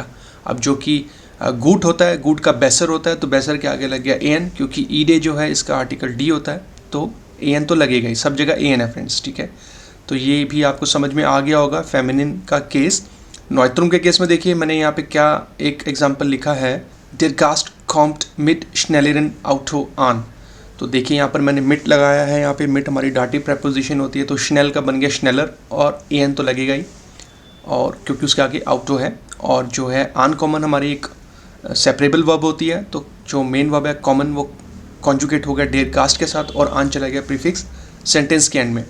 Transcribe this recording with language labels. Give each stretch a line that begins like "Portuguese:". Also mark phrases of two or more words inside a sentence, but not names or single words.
Hindi: अब जो कि गुड होता है, गुड का बेसर होता है, तो बेसर के आगे लग गया एन, क्योंकि ईडे जो है इसका आर्टिकल डी होता है, तो एन तो लगेगा ही, सब जगह एन है फ्रेंड्स, ठीक है। तो ये भी आपको समझ में आ गया होगा फेमिनिन का केस। नॉयत्रुम के केस में देखिए मैंने यहाँ पे क्या एक एग्जाम्पल लिखा है,
German: Der Gast kommt mit schnelleren Auto an।
Hindi: तो देखिए यहाँ पर मैंने मिट लगाया है, यहाँ पे मिट हमारी
English: Dativ preposition
Hindi: होती है, तो स्नेल का बन गया स्नेलर, और एन तो लगेगा ही, और क्योंकि उसके आगे ऑटो है। और जो है अनकॉमन हमारी एक
English: separable verb
Hindi: होती है, तो जो
English: main verb
Hindi: है कॉमन वो कॉन्जुगेट हो गया
German: der Gast
Hindi: के साथ, और आन चला गया
English: prefix sentence
Hindi: के एंड में।